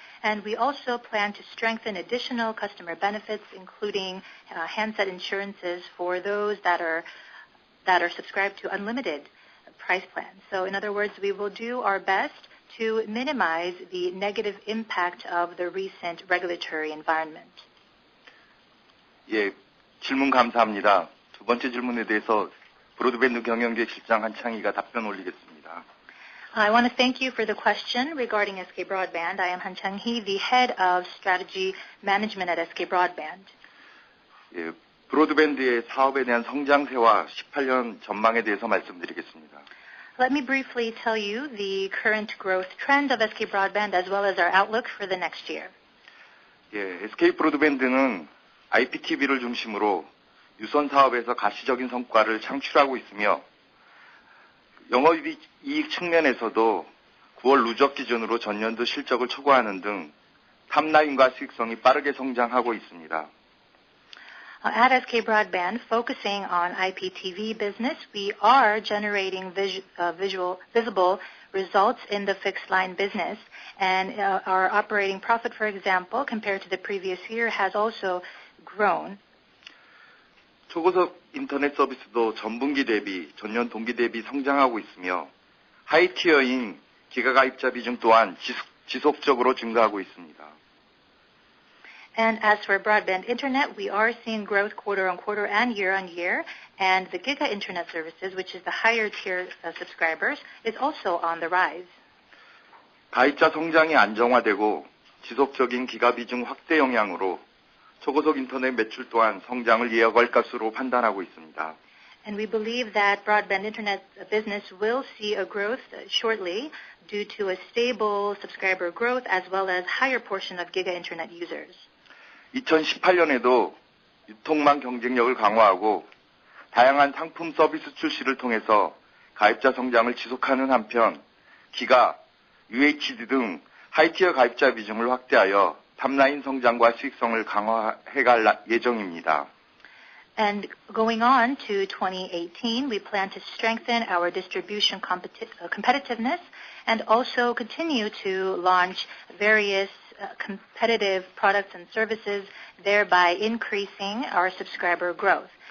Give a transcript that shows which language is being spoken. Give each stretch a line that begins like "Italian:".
English: And we also plan to strengthen additional customer benefits, including handset insurances for those that are subscribed to unlimited price plans. So in other words, we will do our best to minimize the negative impact of the recent regulatory environment.
Korean: 예, 질문 감사합니다. 두 번째 질문에 대해서 브로드밴드 경영계 실장 한창희가 답변 올리겠습니다.
English: I want to thank you for the question regarding SK Broadband. I am Han Chang-hee, the head of strategy management at SK Broadband.
Korean: 예, 브로드밴드의 사업에 대한 성장세와 18년 전망에 대해서 말씀드리겠습니다.
English: Let me briefly tell you the current growth trend of SK Broadband as well as our outlook for the next year.
Korean: 예, SK 브로드밴드는 IPTV를 중심으로 유선 사업에서 가시적인 성과를 창출하고 있으며 영업이익 측면에서도 9월 누적 기준으로 전년도 실적을 초과하는 등 탑라인과 수익성이 빠르게 성장하고 있습니다.
English: At SK Broadband, focusing on IPTV business, we are generating visible results in the fixed line business. And our operating profit, for example, compared to the previous year, has also grown.
Korean: 초고속 인터넷 서비스도 전분기 대비, 전년 동기 대비 성장하고 있으며 하이티어인 기가 가입자 비중 또한 지속적으로 증가하고 있습니다.
English: And as for broadband internet, we are seeing growth quarter on quarter and year, and the Giga Internet services, which is the higher tier subscribers, is also on the rise.
Korean: 가입자 성장이 안정화되고 지속적인 기가 비중 확대 영향으로 초고속 인터넷 매출 또한 성장을 이어갈 것으로 판단하고 있습니다.
English: And we believe that broadband internet business will see a growth shortly due to a stable subscriber growth as well as higher portion of Giga Internet users.
Korean: 2018년에도 유통망 경쟁력을 강화하고 다양한 상품 서비스 출시를 통해서 가입자 성장을 지속하는 한편 기가, UHD 등 하이티어 가입자 비중을 확대하여 탑라인 성장과 수익성을 강화해갈 예정입니다.
English: And going on to 2018, we plan to strengthen our distribution competitiveness and also continue to launch various competitive products and services, thereby increasing our subscriber growth.